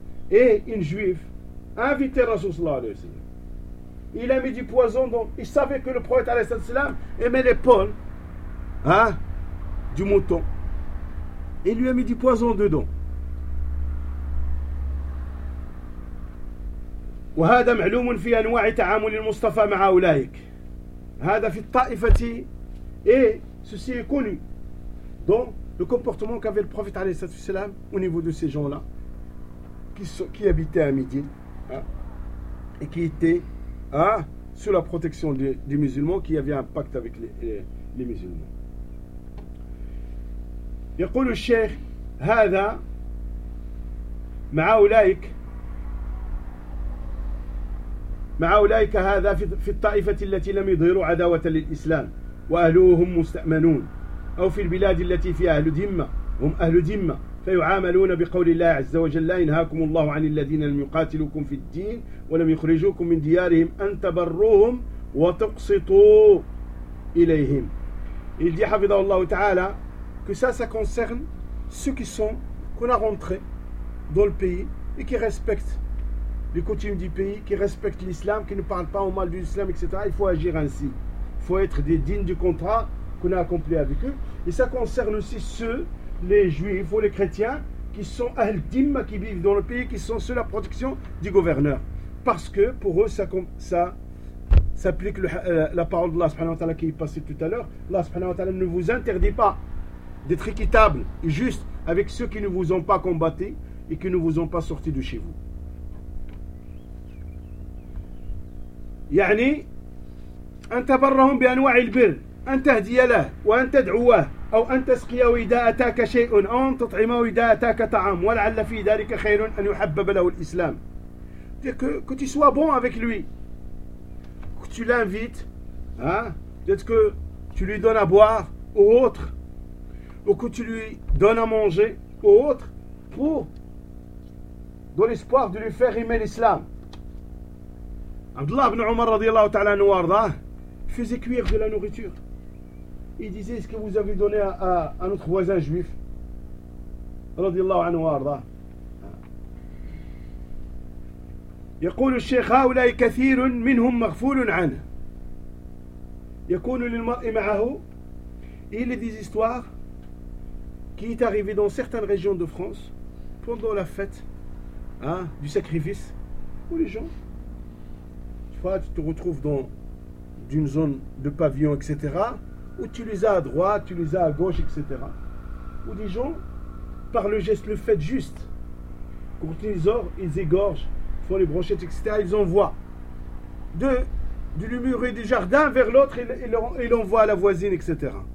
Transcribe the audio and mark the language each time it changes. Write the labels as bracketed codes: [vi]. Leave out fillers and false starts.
[fr] Et une juive a invité Rasulullah alayhi wa sallam. Il a mis du poison dans. Il savait que le prophète alayhi wa sallam aimait l'épaule du mouton. Il lui a mis du poison dedans. [ar] وهذا معلوم في أنواع تعامل المصطفى مع أولئك. هذا في الطائفة [fr] ceci est connu dans le comportement qu'avait le prophète [ar] عليه الصلاة والسلام [fr] au niveau de ces gens-là qui habitaient à Médine et qui étaient sous la protection des musulmans qui avaient un pacte avec les musulmans. [ar] يقول الشيخ هذا مع أولئك مع أولئك هذا في الطائفة التي لم يظهروا عداوة للإسلام وأهلهم مستأمنون أو في البلاد التي فيها أهل ذمة هم أهل ذمة فيعاملون بقول الله عز وجل لا ينهاكم الله عن الذين لم يقاتلوكم في الدين ولم يخرجوكم من ديارهم أن تبروهم وتقسطوا إليهم. [fr] Il dit [ar] حفظه الله تعالى [fr] que ça concerne ceux qui sont qu'on a rentré dans le pays et qui respectent les coutumes du pays, qui respectent l'islam, qui ne parlent pas au mal de l'islam, etc. Il faut agir ainsi. Il faut être des dignes du contrat qu'on a accompli avec eux. Et ça concerne aussi ceux, les juifs ou les chrétiens, qui sont al-dim, qui vivent dans le pays, qui sont sous la protection du gouverneur. Parce que pour eux, ça s'applique la parole de Allah subhanahu wa ta'ala qui est passée tout à l'heure. Allah subhanahu wa ta'ala ne vous interdit pas d'être équitable et juste avec ceux qui ne vous ont pas combattu et qui ne vous ont pas sorti de chez vous. [ar] يعني أن تبرهم بأنواع البر أن تهدي له وأن تدعوه أو أن تسقيه إذا أتاك شيء أو أن تطعمه إذا أتاك طعام ولعل في ذلك خير أن يحبب له الإسلام. [fr] Que tu sois bon avec lui, que tu l'invites, peut-être que tu lui donnes à boire ou autre, ou que tu lui donnes à manger ou autre, dans l'espoir de lui faire aimer l'islam. Abdullah ibn Omar radiyallahu ta'ala anhu warda faisait cuire de la nourriture. Il disait, est-ce que vous avez donné à notre voisin juif radiyallahu anhu warda. [ar] يقول الشيخ هؤلاء كثير منهم مغفول عنه يكون للمرء معه. [fr] Il est des histoires qui est arrivé dans certaines régions de France pendant la fête du sacrifice où les gens tu te retrouves dans d'une zone de pavillon, etc., où tu les as à droite, tu les as à gauche, etc., où des gens, par le geste, le fait juste, quand ils égorgent, font les brochettes, etc., ils envoient de l'humeur du jardin vers l'autre et l'envoient à la voisine, etc.